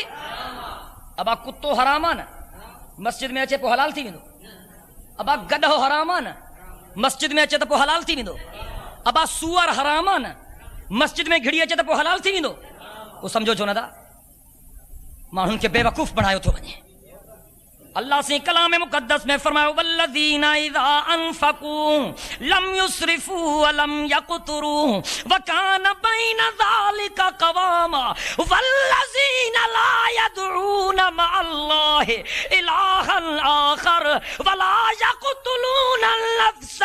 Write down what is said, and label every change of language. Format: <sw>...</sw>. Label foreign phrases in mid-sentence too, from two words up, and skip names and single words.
<sd>अबा कुतो हराम आहे न, मस्जिद में अचे पोइ हलाल थी वेंदो। अबा गॾो हराम आहे न, मस्जिद में अचे त पोइ हलाल थी वेंदो। अबा सूअर हराम आहे न, मस्जिद में घिड़ी अचे त पोइ हलाल थी वेंदो। पोइ सम्झो छो नथा, माण्हुनि खे बेवकूफ़ बणायो थो वञे।</sd> <ur>اللہ سے کلام مقدس میں فرمایا</ur> <ar>والذین اذا انفقوا لم يسرفوا ولم يقتروا وكان بين ذلك قواما والذین لا يدعون مع الله الها آخر ولا يقتلون النفس</ar>